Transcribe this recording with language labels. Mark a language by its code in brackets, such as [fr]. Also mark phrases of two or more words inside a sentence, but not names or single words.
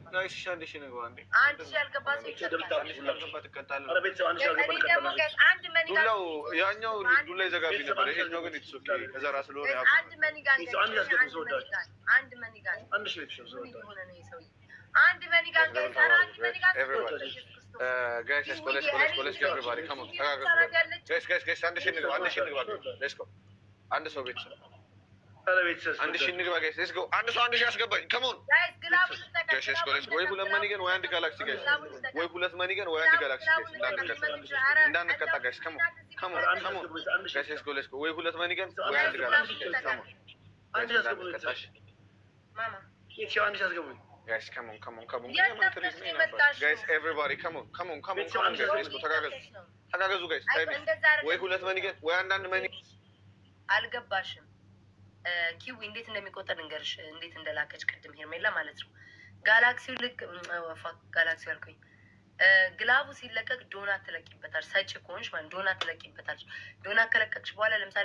[am] ጋይስ 1000 ነው አንዴ 1000 ያልገባ ሰው ይቀጣል ኧረ ቤተሰብ አንድ ሺህ እኔ ደግሞ ጋይስ አንድ መኒጋ ዱላው ያኛው ዱላ ይዘጋብኝ ነበር ይሄኛው ግን [en] it's okay [am] ከዛ ራስ ስለሆነ ያው አንድ መኒጋ አንድ መኒጋ አንድ ሺህ ቤተሰብ አንድ መኒጋ [en] guys let's go everybody come on guys [am] አንድ ሺህ ንግባ [en] let's go [am] አንድ ሰው ቤተሰብ ኧረ ቤተሰብ አንድ ሺህ ንግባ [en] guys let's go [am] አንድ ሰው 1000 ያስገባኝ [en] come on [am] ጋይስ ግላቡ [en] guys let's go [am] ወይ ሁለት መኒገን ወይ አንድ ጋላክሲ guys ወይ ሁለት መኒገን ወይ አንድ ጋላክሲ guys እንዳንቀጣ [en] guys come on guys let's go [am] ወይ ሁለት መኒገን ወይ አንድ ጋላክሲ [en] guys come on [am] አንድ ሺህ አስገቡኝ ማማ ይቺ አንድ ሺህ አስገቡኝ [en] guys come on guys everybody come on guys let's go ተጋገዙ guys [am] ወይ ሁለት መኒገን ወይ አንዳንድ መኒገን አልገባሽም ኪዊ እንዴት እንደሚቆጠር እንገርሽ እንዴት እንደላከች ቅድም ሄርሜላ ማለት ነው ጋላክሲው ልክ ጋላክሲው አልኩኝ ግላቡ ሲለቀቅ ዶናት ትለቂበታል ሰጪ ከሆንሽ ማለት ዶናት ትለቂበታል ዶናት ከለቀቅሽ በኋላ ለምሳሌ